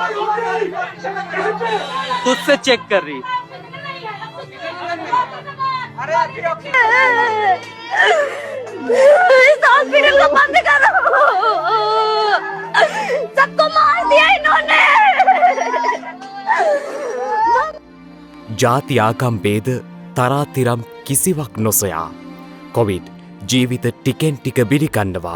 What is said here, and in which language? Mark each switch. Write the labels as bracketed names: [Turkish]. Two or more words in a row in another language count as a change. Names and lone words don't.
[Hindi] तुझसे चेक कर रही इस हॉस्पिटल को बंद करो सबको मार दिया इन्होंने [Sinhala] ජාති ආගම් බේද තරාතිරම් කිසිවක් නොසොයා කොවිඩ් ජීවිත ටිකෙන් ටික බිලිකන්නවා.